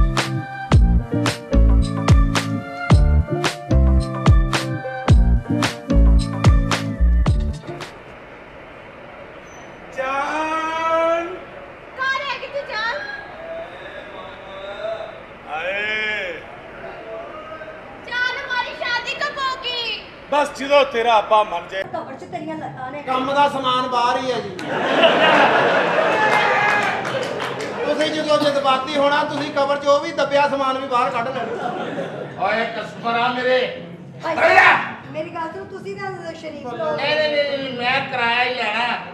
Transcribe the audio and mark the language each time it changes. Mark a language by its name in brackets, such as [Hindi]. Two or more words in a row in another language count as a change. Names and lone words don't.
[Hindi] जान कहाँ रहेगी तू जान? आए जान हमारी शादी कब होगी? [Punjabi] बस ਜਦੋਂ ਤੇਰਾ ਆਪਾ ਮਰ ਜਾਏ। ਕਬਰ ਸੇ ਤੇਰੀਆਂ ਲੱਤਾਂ ਨੇ ਕੰਮ ਦਾ ਸਮਾਨ ਬਾਹਰ ਹੀ ਹੈ ਜੀ। ਤੁਸੀਂ ਜਦੋਂ ਜਜ਼ਬਾਤੀ ਹੋਣਾ ਤੁਸੀਂ ਕਬਰ 'ਚ ਉਹ ਵੀ ਦੱਬਿਆ ਸਮਾਨ ਵੀ ਬਾਹਰ ਕੱਢ ਲੈਣਾ। ਓਏ ਕਸਟਮਰ ਆ ਮੇਰੇ ਮੇਰੀ ਗੱਲ ਸੁਣ, ਤੁਸੀਂ ਨਾ ਸ਼ਰੀਫ ਲੋਕ ਨਹੀਂ ਨਹੀਂ ਨਹੀਂ ਮੈਂ ਕਿਰਾਇਆ ਹੀ ਲੈਣਾ